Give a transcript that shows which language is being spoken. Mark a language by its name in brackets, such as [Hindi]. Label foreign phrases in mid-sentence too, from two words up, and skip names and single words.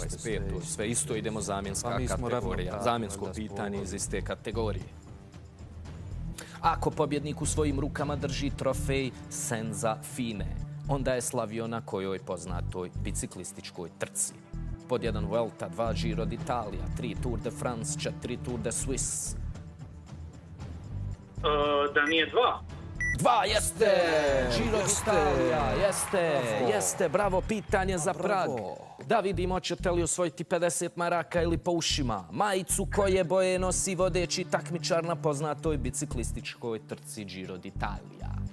[Bosnian] jeste, 25, to je sve isto, idemo zamjenska Pa mi smo kategorija. ravnopravni Zamjensko onda pitanje spolovi. iz iste kategorije. Ako pobjednik u svojim rukama drži trofej Senza Fine, onda je slavio na kojoj poznatoj biciklističkoj trci? Pod 1 Vuelta, 2 Giro d'Italia, 3 Tour de France, 4 Tour de Suisse. Da nije 2. 2 jeste! Giro d'Italia, jeste, bravo, pitanje za Prag. Da vidimo, hoćete li osvojiti 50 maraka ili po ušima. Majicu koje boje nosi vodeći takmičar na poznatoj biciklističkoj trci Giro d'Italia.